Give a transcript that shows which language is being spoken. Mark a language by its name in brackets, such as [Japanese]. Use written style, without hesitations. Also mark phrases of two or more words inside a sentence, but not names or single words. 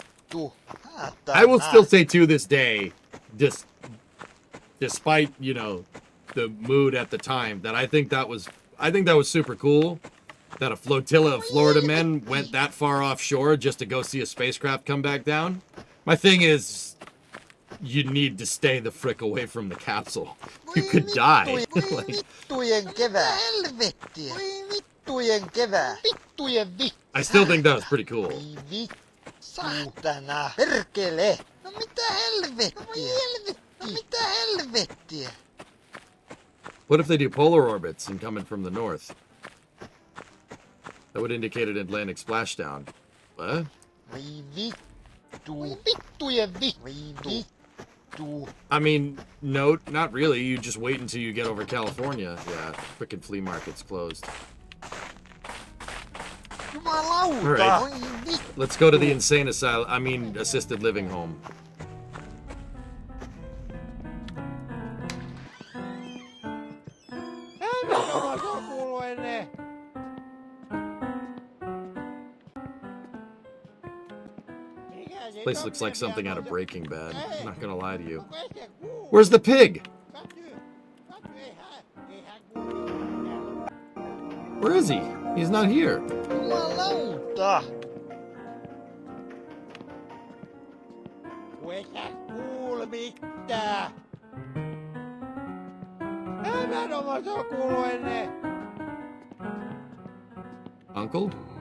[English] I will still say to this day, despite, you know, the mood at the time, that I think that was super cool that a flotilla of Florida men went that far offshore just to go see a spacecraft come back down. My thing is, you need to stay the frick away from the capsule. You could die. Like, [Finnish] Vittujen kevää. Helvettiä. Voi vittujen kevää. Vittujen vittu. [English] I still think that was pretty cool. [Finnish] Saatana. Perkele. No mitä helvettiä? No mitä helvettiä? [English] What if they do polar orbits and coming from the north? That would indicate an Atlantic splashdown. What? [Finnish] Voi vittu. Voi vittujen vittu. Voi vittu. [English] I mean, no, not really. You just wait until you get over California. Yeah, frickin' flea market's closed. [Finnish] Jumalauta. [English] All right. [Finnish] Voi vittu. [English] Let's go to the insane asylum. I mean, assisted living home. This place looks like something out of Breaking Bad. I'm not gonna lie to you. Where's the pig? Where is he? He's not here. [Finnish] Jumalauta. Kuinka kuule mitään? Mä en oo se kuulu ennen. [English] Uncle?